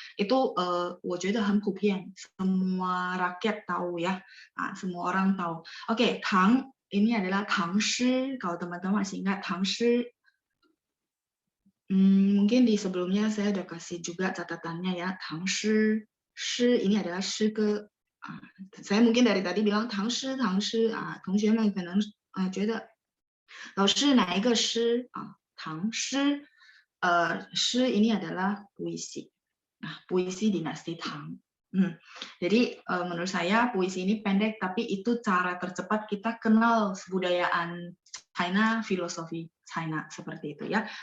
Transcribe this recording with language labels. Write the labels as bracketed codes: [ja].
[id] Itu [zh] 我觉得很普遍, [id] semua rakyat tahu ya. Nah, semua orang tahu. Oke, Tang ini adalah Tang Shi. Kalau teman-teman masih ingat Tang Shi, mungkin di sebelumnya saya udah kasih juga catatannya ya. Tang Shi, Shi ini adalah Shi ke. saya mungkin dari tadi bilang [zh] 唐诗 同学们可能觉得老师哪一个诗啊？ [id] 唐诗，诗 ini adalah puisi. Nah, puisi dinasti Tang. Jadi menurut saya puisi ini pendek, tapi itu cara tercepat kita kenal kebudayaan China, filosofi China seperti itu ya.